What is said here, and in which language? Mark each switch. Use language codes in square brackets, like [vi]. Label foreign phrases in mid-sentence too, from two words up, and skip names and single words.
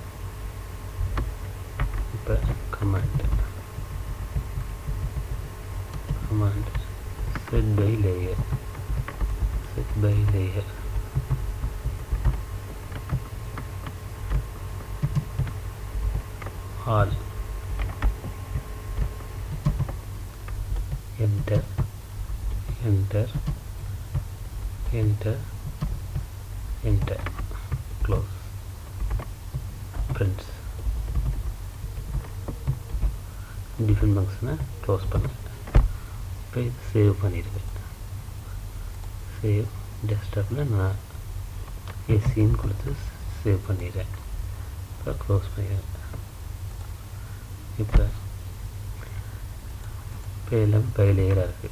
[en] இப்போ command set by layer, set by layer all, enter, enter, enter, enter, close. Friends, define function close பண்ணுங்க. [ta] இப்போ இது சேவ் பண்ணிடுவேன். [en] save desktop [ta] நான் எஸ்சின்னு கொடுத்து சேவ் பண்ணிடுறேன். இப்போ க்ளோஸ் பண்ணிடுறேன். இப்போ எல்லாம் [en] by layer [ta] இருக்குது.